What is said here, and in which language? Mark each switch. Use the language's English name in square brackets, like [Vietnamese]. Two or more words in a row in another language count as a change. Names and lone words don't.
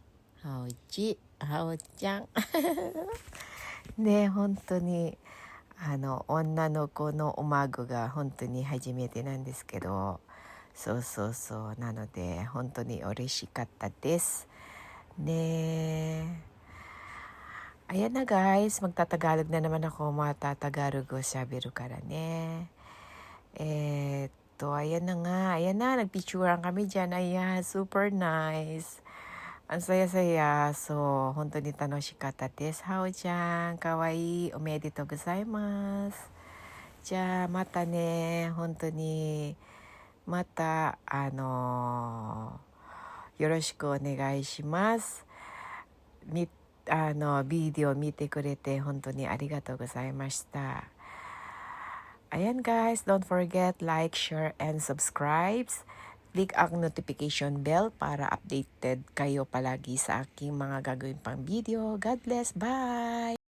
[Japanese] ハオちゃんね、本当に女の子のお孫が本当に初めてなんですけど、そうなので本当に嬉しかったですね。 [Filipino] Ayan na guys, magtatagalog na naman ako, matatagalog ko [Japanese] さびるからね. [Filipino] Ayan na nga, ayan na, nagpicturean kami dyan, ayan, super nice. Ang saya-saya, so, [Japanese] 本当に楽しかったです. ハオちゃん、可愛い、おめでとうございます. じゃあまたね、本当にまたよろしくお願いします。ビデオ見てくれて本当にありがとうございました。Ayan guys, [English] don't forget like, share, and subscribe. [Filipino] Click ang notification bell para updated kayo palagi sa aking mga gagawin pang video. [English] God bless, bye!